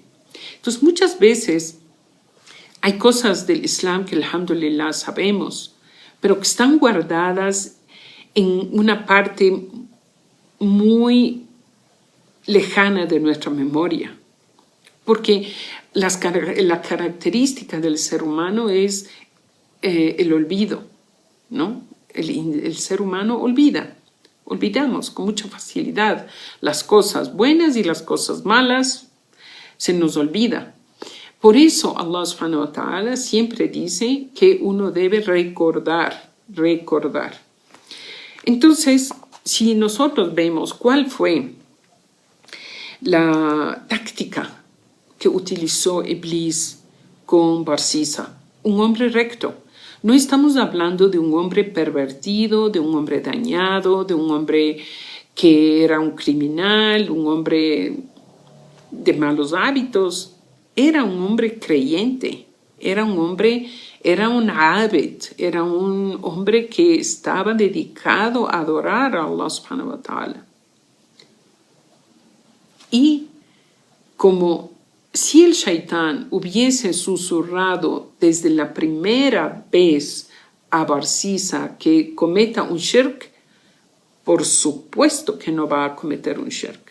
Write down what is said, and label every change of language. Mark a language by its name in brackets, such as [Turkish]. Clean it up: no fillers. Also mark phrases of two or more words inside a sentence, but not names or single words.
[Spanish] Entonces, muchas veces hay cosas del Islam que, alhamdulillah, sabemos, pero que están guardadas en una parte muy lejana de nuestra memoria, porque la característica del ser humano es el olvido, ¿no? El ser humano olvidamos con mucha facilidad las cosas buenas y las cosas malas, se nos olvida. Por eso [Arabic] الله سبحانه وتعالى [Spanish] siempre dice que uno debe recordar. Entonces, si nosotros vemos cuál fue la táctica que utilizó Iblis con Barsisa, un hombre recto. No estamos hablando de un hombre pervertido, de un hombre dañado, de un hombre que era un criminal, un hombre de malos hábitos. Era un hombre creyente, era un abed, era un hombre que estaba dedicado a adorar a [Arabic] الله سبحانه وتعالى. [Spanish] Y como si el shaitán hubiese susurrado desde la primera vez a Barsisa que cometa un shirk, por supuesto que no va a cometer un shirk.